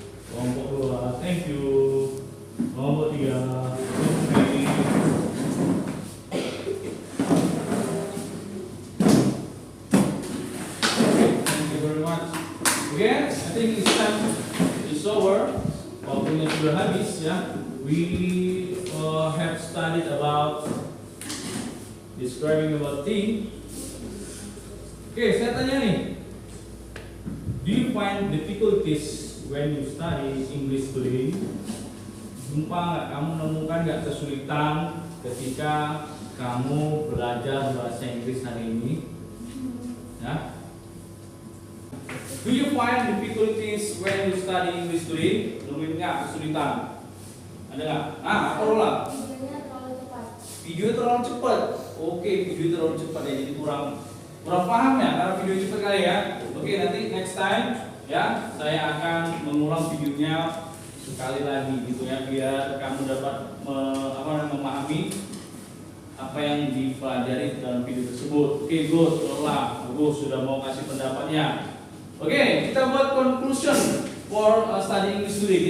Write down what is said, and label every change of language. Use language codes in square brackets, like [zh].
[id] Kelompok 2. [en] Thank you. [id] Kelompok 3. Oke. [en] Thank you very much. Okay, I think it's time. It's over. [id] Waktunya sudah habis ya. [en] We have studied about describing about thing. [id] Oke, saya tanya nih. [en] Do you find difficulties when you study English today? [id] Jumpa nggak? Kamu nemukan nggak kesulitan ketika kamu belajar bahasa Inggris hari ini? Ya. [en] Do you find difficulties when you study English today? [id] Nemuin nggak kesulitan? Ada nggak? Apa lah? Videonya terlalu cepat. Video terlalu cepat. Oke, video terlalu cepat ya, jadi kurang paham ya karena video cepat kali ya. Oke, nanti next time ya saya akan mengulang videonya sekali lagi gitu ya, biar kamu dapat memahami apa yang dipelajari dalam video tersebut. Oke, good, lah, bagus, sudah mau kasih pendapatnya. Oke, kita buat [en] conclusion for study English today.